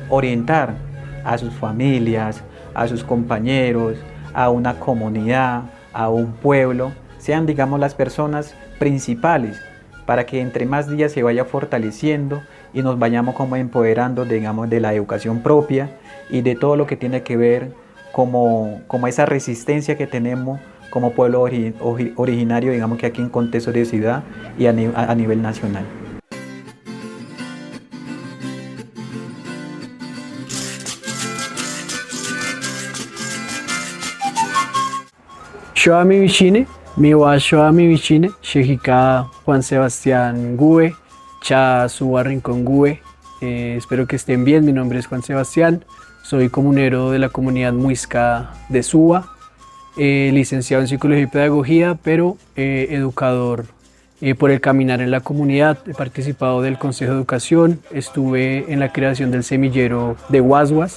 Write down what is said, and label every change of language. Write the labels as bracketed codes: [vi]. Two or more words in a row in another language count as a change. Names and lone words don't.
[es] orientar a sus familias, a sus compañeros, a una comunidad, a un pueblo, sean, digamos, las personas principales, para que entre más días se vaya fortaleciendo y nos vayamos como empoderando, digamos, de la educación propia y de todo lo que tiene que ver como esa resistencia que tenemos como pueblo originario, digamos, que aquí en contexto de ciudad y a nivel nacional. [chb] Shoami Vichine, Miwa Shoami Vichine, Shejika Juan Sebastián Gue, Cha Suba Rincón Gue. [es] Espero que estén bien, mi nombre es Juan Sebastián, soy comunero de la comunidad muisca de Suba, licenciado en Psicología y Pedagogía, pero educador por el caminar en la comunidad. He participado del Consejo de Educación, estuve en la creación del semillero de Guasguas.